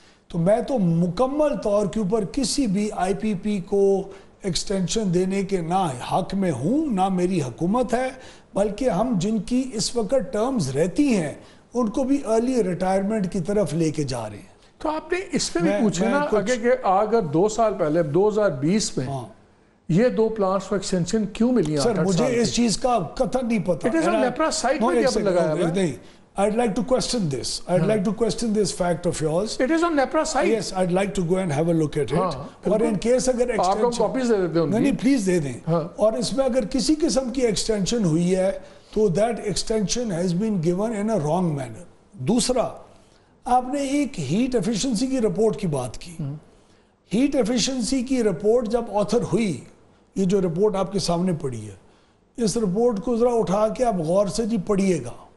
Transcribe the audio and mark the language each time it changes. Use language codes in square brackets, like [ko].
[ur] تو میں تو مکمل طور کے اوپر کسی بھی آئی پی پی کو ایکسٹینشن دینے کے نہ حق میں ہوں, نہ میری حکومت ہے, بلکہ ہم جن کی اس وقت ٹرمز رہتی ہیں ان کو بھی ارلی ریٹائرمنٹ کی طرف لے کے جا رہے ہیں. تو آپ نے اس میں بھی پوچھے نا کہ اگر 2 سال پہلے 2020 میں یہ 2 پلانٹس کو ایکسٹینشن کیوں ملی؟ سر مجھے اس چیز کا قطعا نہیں پتا. [en] it is on NEPRA site [ur] میں بھی لگایا ہوا ہے. [en] نہیں, I'd like to question this. I'd like to question this fact of yours. It is on NEPRA site. Yes, I'd like to go and have a look at it. [ur] اور in case اگر آپ کو copies دے دیتے ہیں نہیں please دے دیں. اور اس میں اگر کسی قسم کی ایکسٹینشن ہوئی ہے تو [en] that extension has been given in a wrong manner. [ur] دوسرا, آپ نے ایک ہیٹ ایفیشنسی کی رپورٹ کی بات کی. ہیٹ ایفیشنسی کی رپورٹ جب آتھر ہوئی, یہ جو رپورٹ آپ کے سامنے پڑی ہے, اس رپورٹ کو ذرا اٹھا کے آپ غور سے جی پڑھیے گا.